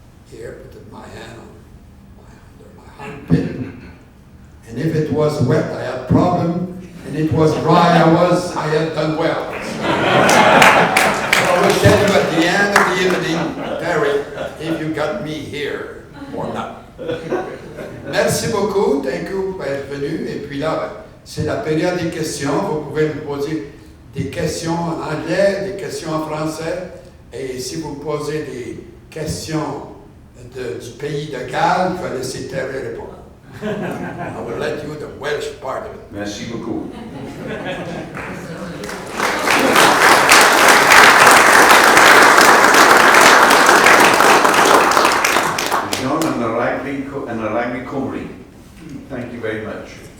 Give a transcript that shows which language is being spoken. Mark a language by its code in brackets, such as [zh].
[en] Here, put my hand under my armpit. And if it was wet, I had problem. And it was dry, I had done well. So I will tell you at the end of the evening, Terry, if you got me here or not. [fr] Merci beaucoup, [en] thank you [fr] pour être venu. Et puis là, c'est la période des questions. Vous pouvez me poser des questions en anglais, des questions en français. Et si vous posez des questions du pays de Galles, je vais laisser Terry répondre. [en] I will let you the Welsh part of it. [fr] Merci beaucoup. [en] John and Aragni Cymru. Thank you very much.